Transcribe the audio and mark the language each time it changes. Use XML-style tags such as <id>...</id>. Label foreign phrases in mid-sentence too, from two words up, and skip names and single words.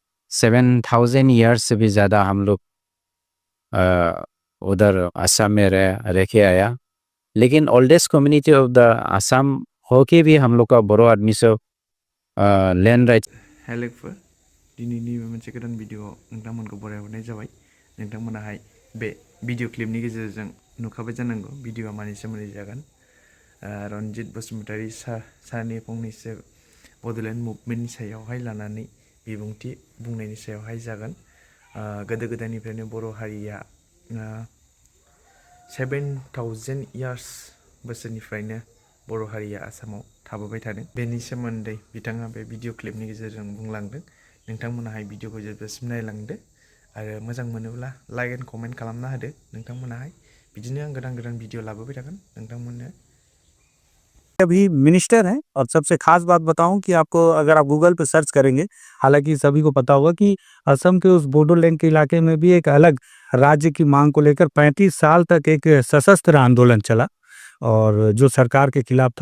<hi>7,000 ईयर्स से भी ज़्यादा हम लोग उधर असम में रह के आया। लेकिन</hi> <en>oldest community of the Assam</en> <hi>होके भी हम लोग का बोरो आदमी से</hi> <en>land right.</en> <brx>हेलोफोर दिनैनि मोनसे गोदान भिडिअ नोंथांमोनखौ बरायहरनाय जाबाय। नोंथांमोनाहाय बे भिडिअ क्लिपनि गेजेरजों नुखाबाय जानांगौ भिडिअआ मानि सोमोन्दै जागोन। रनजित बसुमतारी सारनि फंनैसो बड'लेण्ड मुभमेन्टनि सायावहाय लानानै बिबुंथि बुंनायनि सायावहाय जागोन। गोदो गोदायनिफ्रायनो बर' हारिया 7,000 इयार्स बोसोरनिफ्रायनो बर' हारिया आसामाव थाबोबाय थादों। बेनि सोमोन्दै बिथाङा बे भिडिअ क्लिपनि गेजेरजों बुंलांदों। नोंथांमोनाहाय भिडिअखौ जोबजासिम नायलांदो आरो मोजां मोनोब्ला</brx> <en>like and comment</en> <brx>खालामना होदो। नोंथांमोनाहाय बिदिनो आं गोदान गोदान भिडिअ लाबोबाय थागोन नोंथांमोननो।</brx> <hi>अभी मिनिस्टर हैं। और सबसे खास बात बताऊं कि आपको अगर आप गूगल पे सर्च करेंगे, हालांकि सभी को पता होगा कि असम के उस बोडोलैंड के इलाके में भी एक अलग राज्य की मांग को लेकर 35 साल तक एक सशस्त्र आंदोलन चला और जो सरकार के खिलाफ था।</hi>